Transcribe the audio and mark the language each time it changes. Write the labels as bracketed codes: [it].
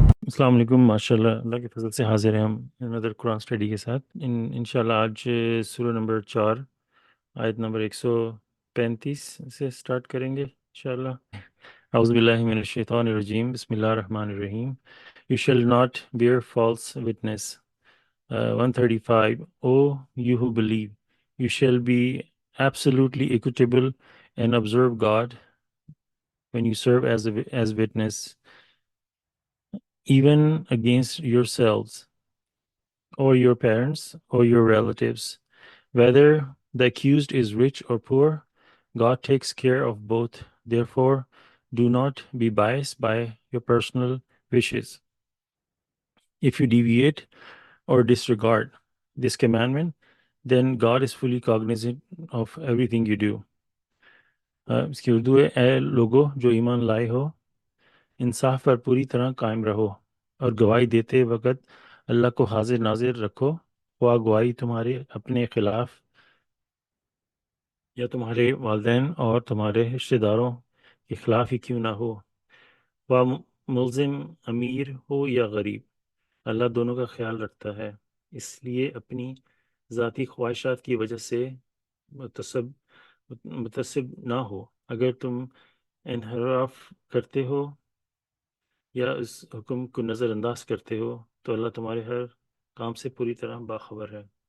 [ur] السلام علیکم، ماشاء اللہ اللہ کے فضل سے حاضر ہیں ہم ندر قرآن اسٹڈی کے ساتھ انشاءاللہ آج سورہ نمبر 4 آیت نمبر 135 سے سٹارٹ کریں گے انشاءاللہ۔ [ar] اعوذ باللہ من الشیطان الرجیم، بسم اللہ الرحمن الرحیم۔ [en] You shall not bear false witness. 135 O you who believe, you shall be absolutely equitable and observe God when you serve as witness, even against yourselves or your parents or your relatives. Whether the accused is rich or poor, God takes care of both. Therefore, do not be biased by your personal wishes. If you deviate or disregard this commandment, then God is fully cognizant of everything you do. [ur] اس کی اردو ہے: اے لوگو جو ایمان لائے ہو، انصاف پر پوری طرح قائم رہو اور گواہی دیتے وقت اللہ کو حاضر ناظر رکھو، خواہ گواہی تمہارے اپنے خلاف یا تمہارے والدین اور تمہارے رشتہ داروں کے خلاف ہی کیوں نہ ہو، خواہ ملزم امیر ہو یا غریب، اللہ دونوں کا خیال رکھتا ہے۔ اس لیے اپنی ذاتی خواہشات کی وجہ سے متعصب نہ ہو۔ اگر تم انحراف کرتے ہو یا اس حکم کو نظر انداز کرتے ہو تو اللہ تمہارے ہر کام سے پوری طرح باخبر ہے۔